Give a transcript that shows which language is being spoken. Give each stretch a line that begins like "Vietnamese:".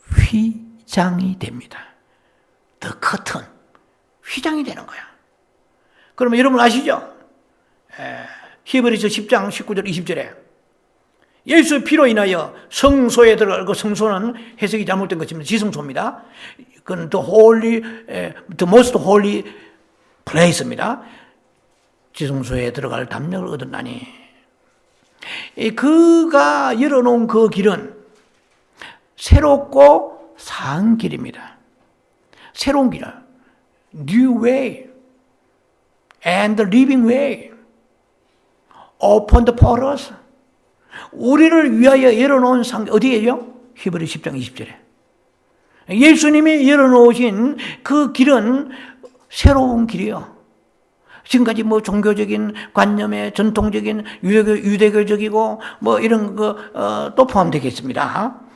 Korean: 휘장이 됩니다.
English: The curtain.
Korean: 휘장이 되는 거야. 그러면 여러분 아시죠? 히브리서 10장 19절 20절에 예수의 피로 인하여 성소에 들어가고 성소는 해석이 잘못된 것입니다. 지성소입니다. 그건 the most holy place입니다. 지성소에 들어갈 담력을 얻었나니 그가 열어놓은 그 길은 새롭고 산 길입니다. 새로운 길은
English: new way and the living way. Open the portals.
Korean: 우리를 위하여 열어놓은 어디에요? 히브리 10장 20절에. 예수님이 열어놓으신 그 길은 새로운 길이요. 지금까지 뭐 종교적인 관념에 전통적인 유대교적이고 뭐 이런 거 또 포함되겠습니다.